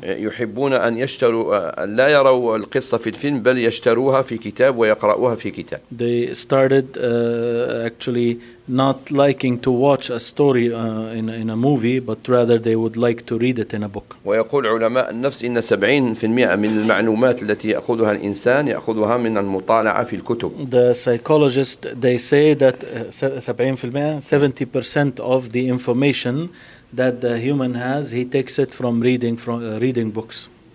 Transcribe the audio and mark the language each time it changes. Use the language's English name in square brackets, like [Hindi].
[Arabic] يحبون أن يشتروا لا يروا القصة في الفيلم بل يشتروها في كتاب ويقرأوها في كتاب. [English] They started actually not liking to watch a story in a movie but rather they would like to read it in a book. [Arabic] ويقول علماء النفس إن 70% من المعلومات التي يأخذها الإنسان يأخذها من المطالعة في الكتب. [English] The psychologist they say that 70% 70% of the information that the human has he takes it from reading reading books